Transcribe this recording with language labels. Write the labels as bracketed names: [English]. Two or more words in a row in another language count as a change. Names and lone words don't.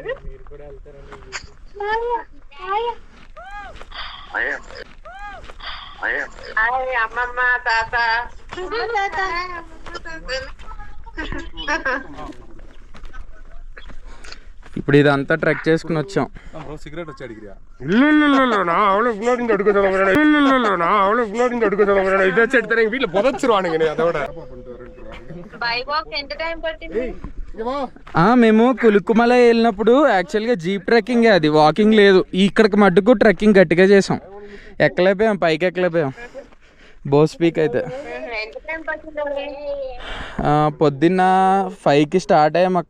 [Telugu] హాయ్ అమ్మమ్మ తాత. ఇప్పుడు ఇదంతా ట్రెక్ చేసుకుని వచ్చాం. సిగరెట్ వచ్చి అడిగిరా. [Tamil] இல்ல அவளை முன்னாடி எடுக்க சொல்ல போறேன். இல்ல அவளை முன்னாடி எடுக்க சொல்ல போறேன். இத செட் தரேன் வீட்ல புதைச்சிருவானுங்க. அதோட [English] by walk [Telugu] ఎంత టైం పట్టింది? మేము కులుక్కుమలై వెళ్ళినప్పుడు యాక్చువల్గా [English] jeep trekking, [Telugu] అది వాకింగ్ లేదు. ఇక్కడికి మట్టుకు ట్రెక్కింగ్ గట్టిగా చేసాం. ఎక్కలేకపోయాం, పైకి ఎక్కలేకపోయాం బోస్ పీక్ అయితే. పొద్దున్న 5కి స్టార్ట్ అయ్యాం అక్క.